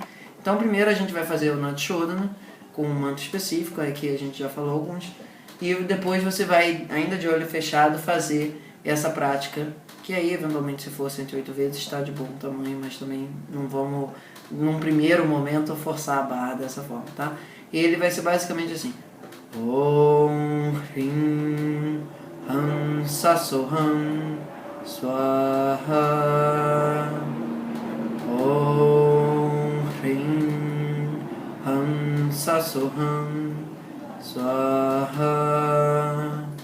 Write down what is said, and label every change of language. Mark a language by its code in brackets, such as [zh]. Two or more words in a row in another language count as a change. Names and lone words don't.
[pt] Então primeiro a gente vai fazer o Nadi Shodhana com um mantra específico, que a gente já falou alguns. E depois você vai, ainda de olho fechado, fazer essa prática, que aí eventualmente se for 108 vezes está de bom tamanho, mas também não vamos, num primeiro momento, forçar a barra dessa forma, tá? E ele vai ser basicamente assim: [sa] Om Hrim Hansa Soham Swaha. Om Hrim Hansa Soham Swaha.